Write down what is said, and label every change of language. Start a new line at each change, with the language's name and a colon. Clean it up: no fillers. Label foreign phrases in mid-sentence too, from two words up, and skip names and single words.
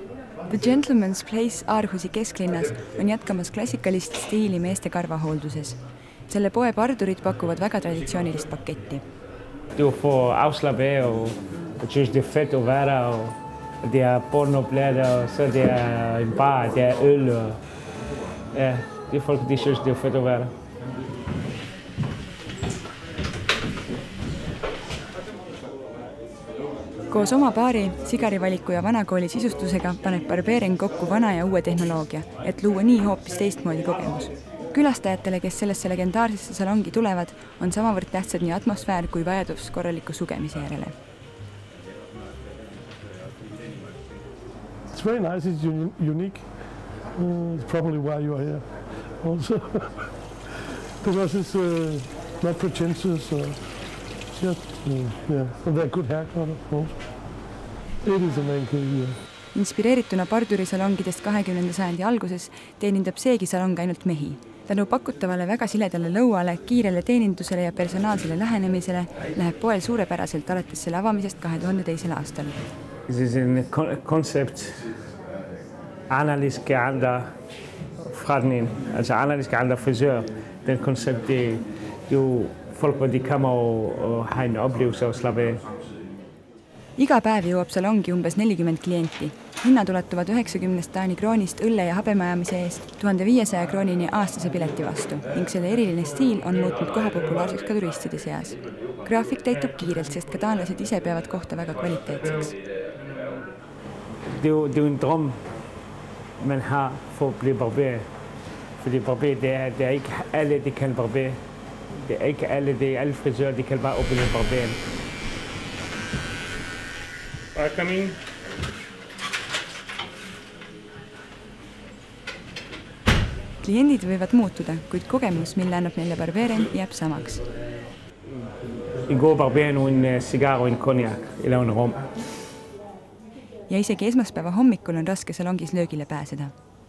Estonian: The Gentleman's Place Aarhusi kesklinnas on jätkamas klassikalist stiili meeste karvahoolduses. Selle poe pardurid pakuvad väga traditsioonilist paketti.
Danish: Du får afslappe af, og synes det er fedt at være der, og det er pornoplader, og så det er en bar, det er øl, og ja, de folk, de synes det er fedt at være der.
Estonian: Koos oma baari, sigarivaliku ja vanakooli sisustusega paneb Barberen kokku vana ja uue tehnoloogia, et luua nii hoopis teistmoodi kogemus. Külastajatele, kes sellesse legendaarsesse salongi tulevad, on samavõrd tähtsad nii atmosfäär kui vajadus korraliku sugemise järele.
English: It's very nice, it's unique. It's probably why you are here also. Because it's not pretentious. Just, yeah, they're good haircut, of course. It is a main key, yeah.
Estonian: Inspireerituna pardurisalongidest 20. sajandi alguses teenindab seegi salong ainult mehi. Tänu pakutavale väga siledale lõuale, kiirele teenindusele ja personaalsele lähenemisele läheb poel suurepäraselt alates selle avamisest 2002. aastal.
Danish: Det er en koncept anderledes ke andre forretning, altså anderledes ke andre frisører. Den koncept, det er jo folk, hvor de kommer og har en oplevelse og slappe af.
Estonian: Iga päev jõuab salongi umbes 40 klienti. Hinnad ulatuvad 90 Taani kroonist õlle ja habemajamise eest 1500 kroonini aastase pileti vastu ning selle eriline stiil on muutnud koha populaarseks ka turistide seas. Graafik täitub kiirelt, sest ka taanlased ise peavad kohta väga kvaliteetseks.
Danish: Det er jo en drøm, man har for at blive barber. Fordi barber, det er ikke alle, de kan barber. Det er ikke alle frisører, de kan bare åbne barberen.
English: Come in.
Estonian: Kliendid võivad muutuda, kuid kogemus, mille annab neile Barberen, jääb samaks.
Danish: En god barber nu en cigar og en cognac, eller en rom.
Estonian: Ja isegi esmaspäeva hommikul on raske salongis löögile pääseda.